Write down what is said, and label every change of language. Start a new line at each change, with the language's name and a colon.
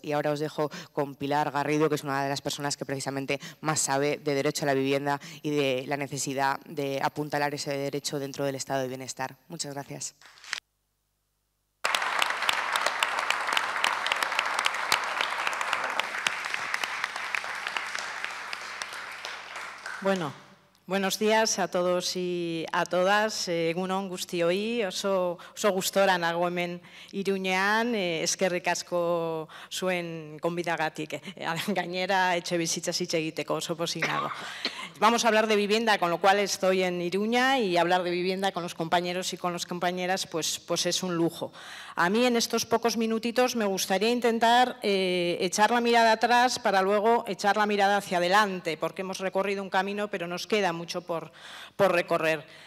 Spanish: Y ahora os dejo con Pilar Garrido, que es una de las personas que precisamente más sabe de derecho a la vivienda y de la necesidad de apuntalar ese derecho dentro del estado de bienestar. Muchas gracias. Bueno, Buenos días a todos y a todas.
Basque: Egun on guztioi, oso gustora nago hemen Iruñean, eskerrik asko zuen gonbidagatik. Gainera, etxebizitzaz hitz egiteko oso pozik nago.
Spanish: Vamos a hablar de vivienda, con lo cual estoy en Iruña, y hablar de vivienda con los compañeros y con las compañeras pues es un lujo. A mí en estos pocos minutitos me gustaría intentar echar la mirada atrás para luego echar la mirada hacia adelante, porque hemos recorrido un camino, pero nos queda mucho por recorrer.